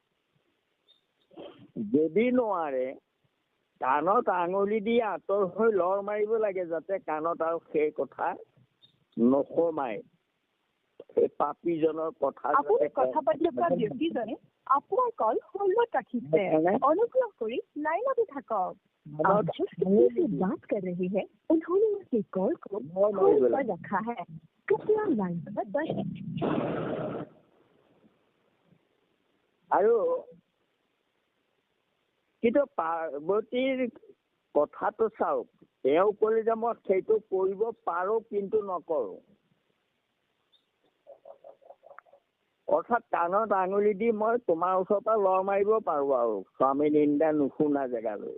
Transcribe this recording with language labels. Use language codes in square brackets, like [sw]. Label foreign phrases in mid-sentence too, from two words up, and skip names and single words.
[as] যদি নোৱাৰে কাণত আঙুলি দি আঁতৰ হৈ লৰ মাৰিব লাগে, যাতে কাণত আৰু সেই কথা নোসোমায়। সেই পাপীজনৰ কথা কথা পাতি থকা ব্যক্তিজনে আপোনাৰ কল হোল্ডত ৰাখিছে। অনুগ্ৰহ কৰি লাইনতে থাকক। [hi] आप जिस व्यक्ति से बात कर रहे हैं उन्होंने आपके कॉल को होल्ड पर रखा है। कृपया लाइन पर बने। [as] আৰু কিন্তু পাৰ্বতীৰ কথাটো চাওক। তেওঁ ক'লে যে মই সেইটো কৰিব পাৰো কিন্তু নকৰো। অৰ্থাৎ কাণত আঙুলি দি মই তোমাৰ ওচৰৰ পৰা লৰ মাৰিব পাৰো আৰু স্বামী নিন্দা নুশুনা জেগালৈ।